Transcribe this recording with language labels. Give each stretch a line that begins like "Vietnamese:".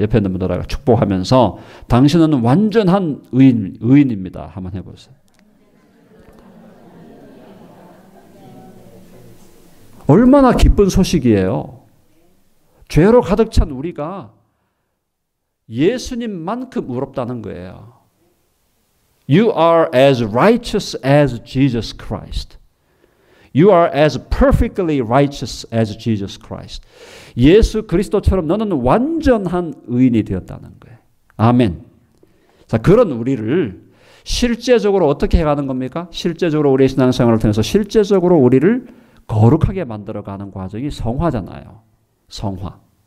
Korean: 옆에 있는 분들하고 축복하면서 당신은 완전한 의인입니다. 한번 해보세요. 얼마나 기쁜 소식이에요. 죄로 가득 찬 우리가 예수님만큼 의롭다는 거예요.
English: You are as righteous as Jesus Christ. You are as perfectly righteous as Jesus Christ.
Korean: 예수 그리스도처럼 너는 완전한 의인이 되었다는 거예요. 아멘. 자, 그런 우리를 실제적으로 어떻게 해가는 겁니까? 실제적으로 우리의 신앙생활을 통해서 실제적으로 우리를 거룩하게 만들어가는 과정이 성화잖아요. 성화.